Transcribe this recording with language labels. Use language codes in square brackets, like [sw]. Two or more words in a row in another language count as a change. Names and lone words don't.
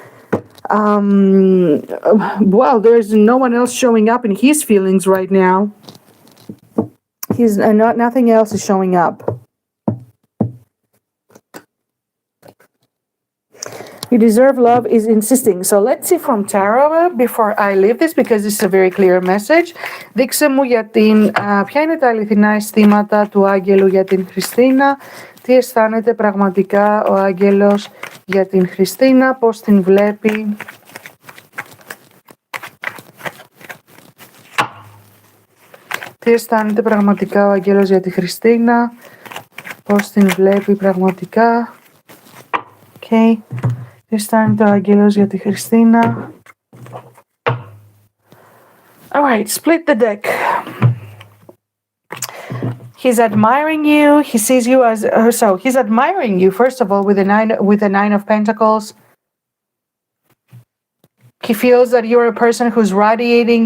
[en] Well, there's no one else showing up in his feelings right now. He's nothing else is showing up. You deserve love is insisting. So let's see from Tarot before I leave this, because this is a very clear message. [el] Δείξε μου ποια είναι τα αληθινά αισθήματα του άγγελου για την Χριστίνα. Τι αισθάνεται πραγματικά ο άγγελος για την Χριστίνα, πώς την βλέπει. Τι αισθάνεται πραγματικά ο άγγελος για τη Χριστίνα, πώς την βλέπει πραγματικά. [en] Okay. [el] Τι αισθάνεται ο άγγελος για τη Χριστίνα. [en] Alright, split the deck. He's admiring you. He sees you as he's admiring you first of all with the Nine of Pentacles. He feels that you're a person who's radiating.